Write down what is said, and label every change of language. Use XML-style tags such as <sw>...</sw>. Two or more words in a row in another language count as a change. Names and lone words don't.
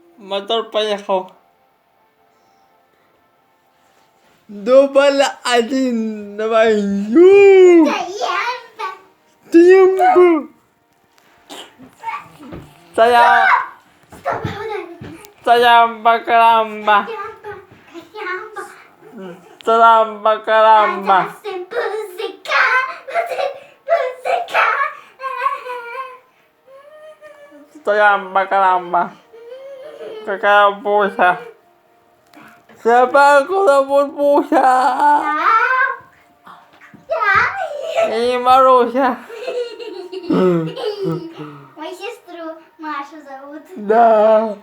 <ru>Мотор поехал. Дубль 1, давай. Тимба. Саямба-карамба. Саямба-карамба. Саямба-карамба. Какая Буся? Собаку зовут Буся. И Маруся. Мою сестру Машу зовут. Да.</ru>